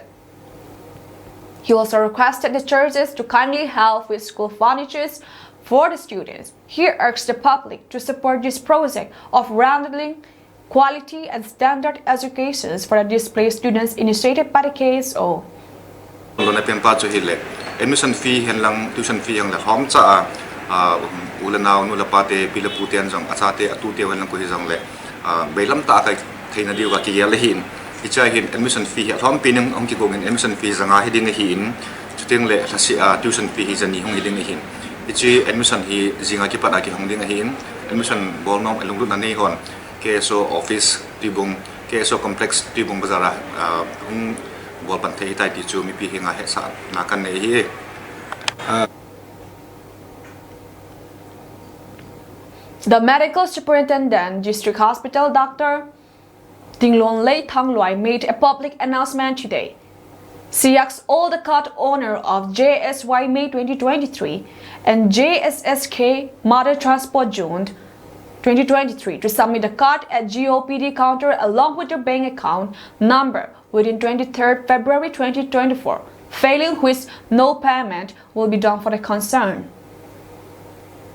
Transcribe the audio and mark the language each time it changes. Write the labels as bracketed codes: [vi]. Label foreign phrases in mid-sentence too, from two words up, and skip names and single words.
[en] He also requested the churches to kindly help with school furniture for the students. He urged the public to support this project of rendering quality and standard educations for the displaced students initiated by the KSO. Admission fee [tcz] henlang [en] tuition fee [tcz] yang la hom cha ulanaw nula pate pilaputian jong achate atute henlang ko hijong le bailam ta kai theina diu ka ki lehin icha hin [en] admission fee [tcz] hom pinang ong ki gongin [en] admission fee [tcz] zanga hiding hin chuting le lasi [en] tuition fee [tcz] hi jani hong hiding hin ichi admission hi zinga ki pana ki hong ding hin admission bolnom alung na nei hon KSO office tibung KSO complex tibung bazara hong bol pan thei tai ti chu mi pi hinga he sa na kan nei hi [en] The medical superintendent, District Hospital Dr. Tinglon Lei Thangluai made a public announcement today. She asked all the card owner of JSY May 2023 and JSSK Mother Transport June 2023 to submit the card at GOPD counter along with their bank account number within 23rd February 2024, failing which no payment will be done for the concern.